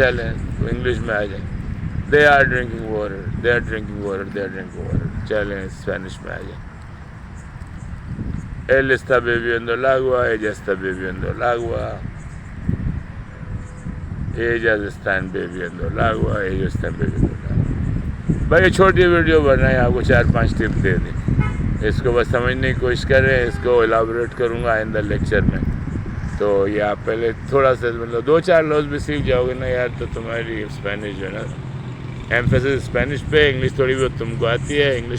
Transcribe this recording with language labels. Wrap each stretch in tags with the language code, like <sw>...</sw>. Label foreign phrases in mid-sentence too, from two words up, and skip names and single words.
<ur>چلیں انگلش میں آ جائیں.</ur> <en>They are drinking water, they are drinking water, they are drinking water.</en> <ur>چلیں اسپینش میں آ جائیں.</ur> <es>Él está bebiendo el agua, ella está bebiendo el agua, ellas están bebiendo el agua, ellos están bebiendo el agua.</es> <ur>بھائی یہ چھوٹی ویڈیو بنائیں, آپ کو 4-5 ٹپ دے دیں, اس کو بس سمجھنے کی کوشش کریں. اس کو الابریٹ کروں گا آئندہ لیکچر میں. تو یہ آپ پہلے تھوڑا سا مطلب 2-4 لفظ بھی سیکھ جاؤ گے نا یار, تو تمہاری اسپینش جو ہے نا, ایمفیسس اسپینش پہ, انگلش تھوڑی بہت تم کو آتی ہے.</ur>